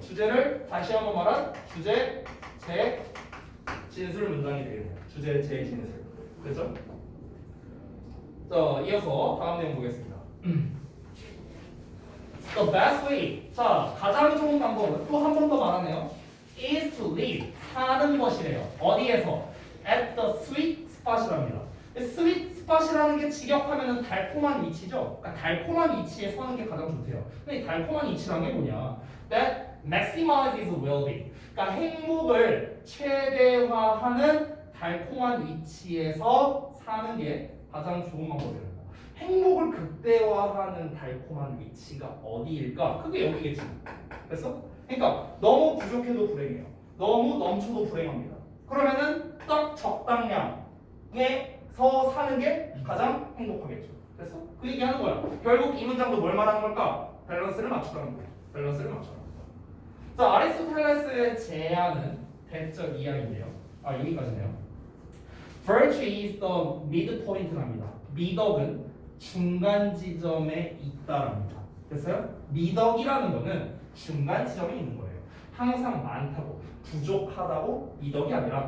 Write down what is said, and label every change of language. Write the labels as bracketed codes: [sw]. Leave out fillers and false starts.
[ko] 주제를 다시 한번 말한 주제, 제, 진술 문장이 되겠네요. 주제, 제, 진술. 그렇죠? 자, 이어서 다음 내용 보겠습니다. [en] The best way. [ko] 자, 가장 좋은 방법은 또 한 번 더 말하네요. [en] is to live. [ko] 사는 것이래요. 어디에서? [en] At the sweet spot이랍니다. [ko] sweet spot이라는 게 직역하면은 달콤한 위치죠. 그러니까 달콤한 위치에 서는 게 가장 좋대요. 근데 이 달콤한 위치란 게 뭐냐? [en] That maximizes well-being. [ko] 그러니까 행복을 최대화하는 달콤한 위치에서 사는 게 가장 좋은 방법입니다. 행복을 극대화하는 달콤한 위치가 어디일까? 그게 여기겠지. 됐어? 그러니까 너무 부족해도 불행해요. 너무 넘쳐도 불행합니다. 그러면은 딱 적당량의 서 사는 게 가장 행복하겠죠. 됐어? 그 얘기하는 거야. 결국 이 문장도 뭘 말하는 걸까? 밸런스를 맞추라는 거야. 밸런스를 맞춰라. 자, 아리스토텔레스의 제안은 대적 이하인데요. 아, 여기까지네요. [en] Virtue is the midpoint랍니다. [ko] 미덕은 중간 지점에 있다랍니다. 됐어요? 미덕이라는 거는 중간 지점에 있는 거예요. 항상 많다고, 부족하다고 미덕이 아니라